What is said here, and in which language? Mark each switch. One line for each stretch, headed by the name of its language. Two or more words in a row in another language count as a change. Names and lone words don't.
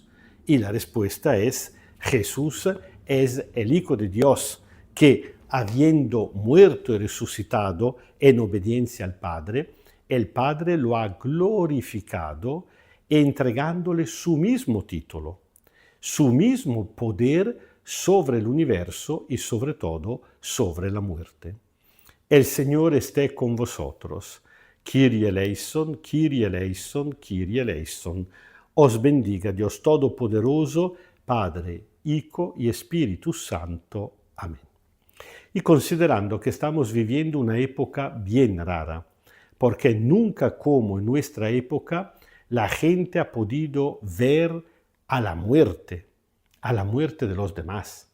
Spanish: Y la respuesta es, Jesús es el Hijo de Dios que, habiendo muerto y resucitado en obediencia al Padre, el Padre lo ha glorificado entregándole su mismo título, su mismo poder sobre el universo y sobre todo sobre la muerte. El Señor esté con vosotros.
Greek: Κύριε ελέησον, Κύριε ελέησον, Κύριε ελέησον.
Spanish: Os bendiga Dios Todopoderoso, Padre, Hijo y Espíritu Santo. Amén. Y considerando que estamos viviendo una época bien rara, porque nunca como en nuestra época la gente ha podido ver a la muerte de los demás.